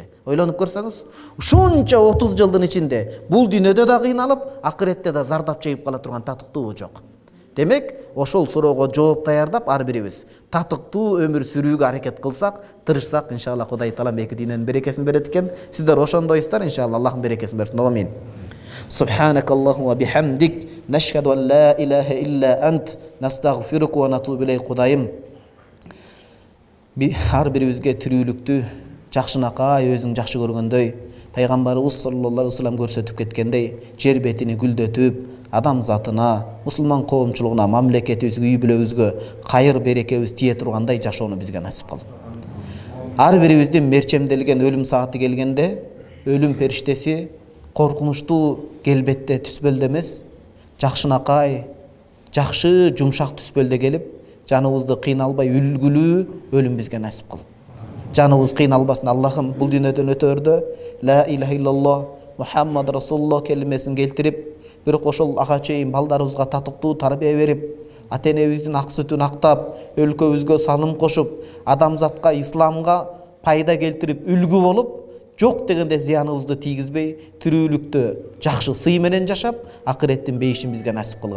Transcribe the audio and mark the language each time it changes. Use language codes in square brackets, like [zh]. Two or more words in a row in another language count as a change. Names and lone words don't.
[ky] Ойлонуп көрсөңүз, ушунча 30 жылдын ичинде бул дүйнөдө да кыйналып, акыретте да зардап чегип кала турган татыктуу жок. Демек, ошол суроого жооп даярдап ар бирибиз татыктуу өмүр сүрүүгө аракет кылсак, тырышсак, иншалла Кудай Таалам эки дүйнөнүн берекесин берет экен. Сиздер ошондойсуздар, иншалла Аллахтын берекесин берсин. Амин. [ar] سبحانك اللهم وبحمدك نشهد أن لا إله إلا أنت نستغفرك ونتوب إليك. [ky] Кудайым, ар бирибизге тирүүлүктү жакшынакай өзүң жакшы көргөндөй, пайгамбарыбыз [ar] صلى الله عليه وسلم [ky] көрсөтүп кеткендей, жер бетини гүлдөтүп, адам затына, мусулман коомчулугуна, мамлекетибизге, үй бүлөбүзгө кайыр берекебиз тие тургандай жашоону бизге насип кыл. Ар бирибиздин мерчемделген өлүм сааты келгенде, өлүм периштеси коркунучтуу келбетте түспөлдө эмес, жакшынакай, жакшы, жумшак түспөлдө келип, жаныбызды кыйналбай үлгүлүү өлүм бизге насип кыл. Жаныбыз кыйналбасын. Аллахым, бул дүйнөдөн өтөрдө [ar] لا إله إلا الله محمد رسول الله [ky] келимесин келтирип, бирок ошол ага чейин балдарыбызга татыктуу тарбия берип, ата-энебиздин ак сүтүн актап, өлкөбүзгө саным кошуп, адамзатка, исламга пайда келтирип, үлгү болуп, жок дегенде зыяныбызды тийгизбей, тирүүлүктө жакшы сый менен жашап, акыреттин бейишин бизге насип кылгын.